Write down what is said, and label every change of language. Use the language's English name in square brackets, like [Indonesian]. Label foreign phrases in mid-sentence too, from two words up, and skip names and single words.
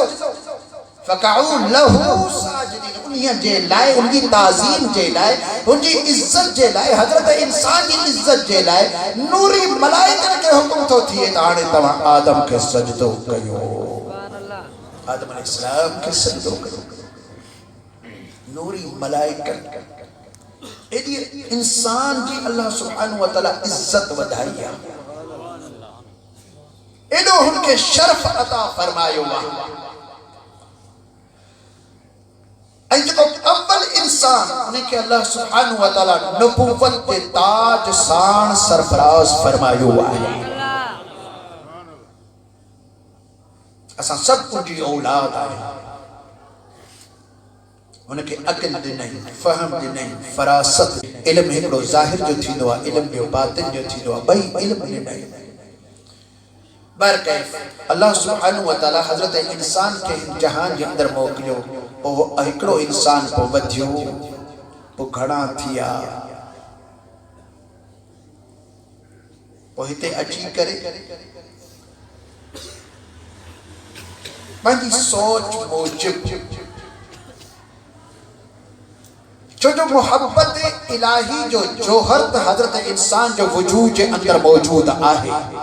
[Arabic] فقعوا له ساجدين, [Sindhi] उन्हीअ जे लाइ, उनकी ताज़ीम जे लाइ, उनकी इज्जत जे लाइ, हज़रत इंसान की इज्जत जे लाइ नूरी मलाइकनि खे हुकुम थो थिए त हाणे तव्हां आदम खे सजदो कयो। आदम अलैहिस्सलाम खे सजदो कयो। नूरी मलाइकनि एॾी इंसान जी अल्लाह सुब्हानहु व तआला इज्जत वधाई आहे, एॾो हुनखे शर्फ अता फरमायो आहे। ऐं जेको अव्वल इंसान, उनखे अल्लाह सुब्हानहु व तआला नबूवत जे ताज सां सरफराज फरमायो आहे। असां सभु उनजी औलाद आहियूं। उनखे अक़ल ॾिनई, फ़हम ॾिनई, फ़रासत। इल्म हिकिड़ो ज़ाहिर जो थींदो आहे, इल्म ॿियो बातिन जो थींदो आहे, ॿई इल्म ॾिनई। बहरकैफ़ अल्लाह सुब्हानहु व तआला हज़रत इंसान खे जहान जे अंदर मोकिलियो। पोइ हिकिड़ो इंसान पोइ वधियो, पोइ घणा थिया, पोइ हिते अची करे पंहिंजी सोच मूजिब, छो जो मोहब्बत इलाही जो जोहर त हज़रत इंसान जो वजूद जे अंदर मौजूद आहे।